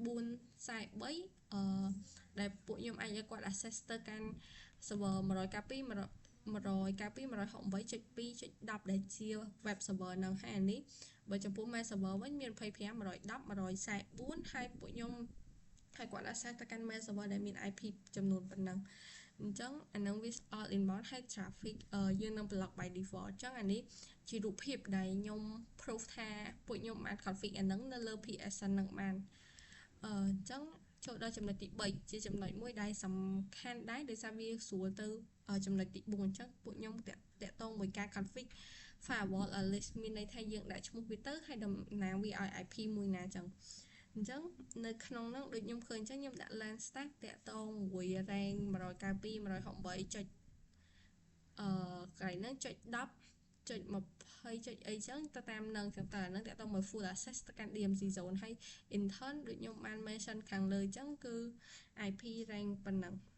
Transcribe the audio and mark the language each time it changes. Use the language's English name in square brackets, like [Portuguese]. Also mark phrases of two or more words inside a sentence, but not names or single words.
[Khmer] 443 ដែលពួកខ្ញុំអាចឲ្យគាត់ access ទៅកាន់ server 192.168.2.10 ដែលជា [English] web server [Khmer] ហ្នឹងហើយអានេះបើចំពោះ [English] mail server [Khmer] វិញមាន 25 110 144ហើយពួកខ្ញុំហើយគាត់ access ទៅកាន់ [English] mail server [Khmer] ដែលមាន IP ចំនួនប៉ុណ្ណឹងអ អញ្ចឹងអានឹងវា [English] all inbound [Khmer] ហើយ traffic យើងនឹង [English] block by default [Khmer] អញ្ចឹងអានេះជារូបភាពដែលខ្ញុំ proof ថាពួកខ្ញុំបាន config អានឹងនៅលើ PSN នឹងបានអញ្ចឹងចូលដល់ចំណុចទី3ជាចំណុចមួយដែលសំខាន់ដែរដោយសារវាស្រួលទៅចំណុចទី4អញ្ចឹង ពួកខ្ញុំតាក់ទងមួយការ config [English] firewall list [Khmer] មានន័យថាយើងដាក់ឈ្មោះវាទៅហើយតំណាងវាឲ្យ IP មួយណាអញ្ចឹងនៅក្នុងហ្នឹងដូចខ្ញុំឃើញអញ្ចឹងខ្ញុំដាក់ [English] LAN stack [Khmer] តាក់ទងមួយ rank 192 168ចុចកន្លែងហ្នឹងចុច10ចុច20ចុចអីចឹងទៅតាមនឹងចឹងតើហ្នឹងតាក់ទងមួយ [English] full access [Khmer] ទៅកាន់ [English] DMZ zone [Khmer] ហើយ intern ដូចខ្ញុំបាន mention ខាងលើចឹងគឺ [English] IP rank [Khmer] ប៉ុណ្ណឹង